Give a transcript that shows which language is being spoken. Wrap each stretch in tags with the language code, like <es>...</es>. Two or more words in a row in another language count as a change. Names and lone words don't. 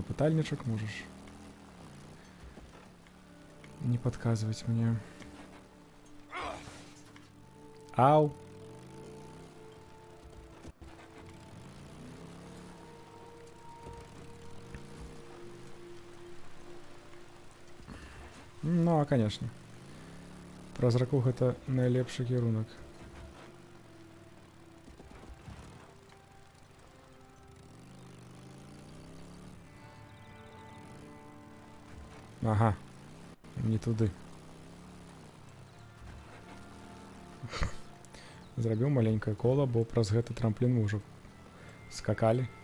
<ru>Пытальничек можешь не подказывать мне. Ау. Ну, а конечно.</ru> <be>Праз раку гэта найлепшы кірунак. Ага. Не туды. Зрабіў маленькае кола, бо праз гэты трамплін мы ўжо скакалі.</be>